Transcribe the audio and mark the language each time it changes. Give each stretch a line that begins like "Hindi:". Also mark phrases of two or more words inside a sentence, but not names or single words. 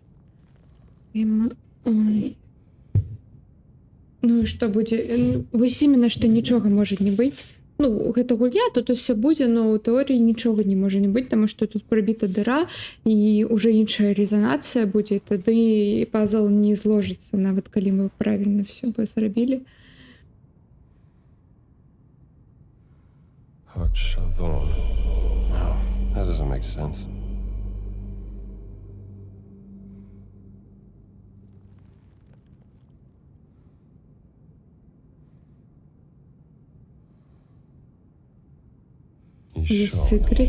Belarusian: Ой. Ну і што будзе? Вось іменно, што нічога можа не быць. Ну, гэта гульня, тут усё будзе, но ў тэорыі нічога не можа не быць, таму што тут прабіта дыра і ўжо іншая рэзанацыя будзе, тады пазл не зложыцца, нават калі мы правільна всё бы зрабілі.
English: Hakshadon. No, that doesn't make sense. The secret.